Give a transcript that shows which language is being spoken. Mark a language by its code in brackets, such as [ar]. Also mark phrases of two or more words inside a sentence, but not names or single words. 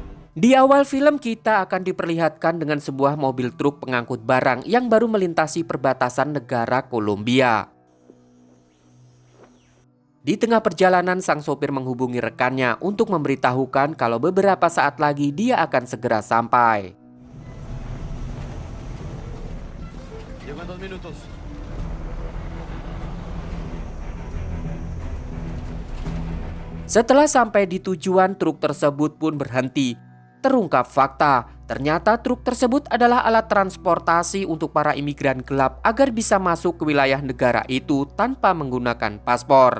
[id] Di awal film kita akan diperlihatkan dengan sebuah mobil truk pengangkut barang yang baru melintasi perbatasan negara Kolombia. Di tengah perjalanan, sang sopir menghubungi rekannya untuk memberitahukan kalau beberapa saat lagi dia akan segera sampai. [es] Llego en 2 minutos. [id] Setelah sampai di tujuan, truk tersebut pun berhenti. Terungkap fakta, ternyata truk tersebut adalah alat transportasi untuk para imigran gelap agar bisa masuk ke wilayah negara itu tanpa menggunakan paspor.